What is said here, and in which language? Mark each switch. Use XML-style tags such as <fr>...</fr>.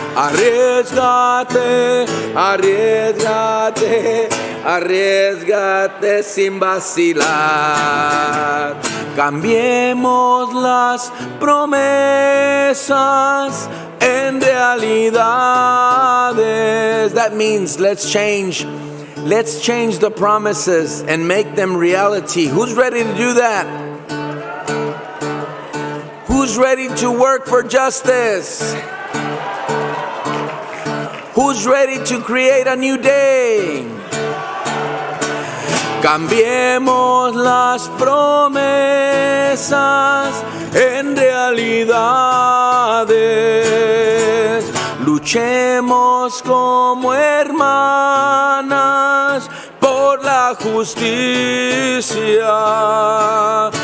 <es>Arriesgate, arriesgate, arriesgate sin vacilar. Cambiemos las promesas en realidades.</es> <en>That means let's change the promises and make them reality. Who's ready to do that? Who's ready to work for justice? Who's ready to create a new day?</en> <es>Cambiemos las promesas en realidades. Luchemos como hermanas por la justicia.</es>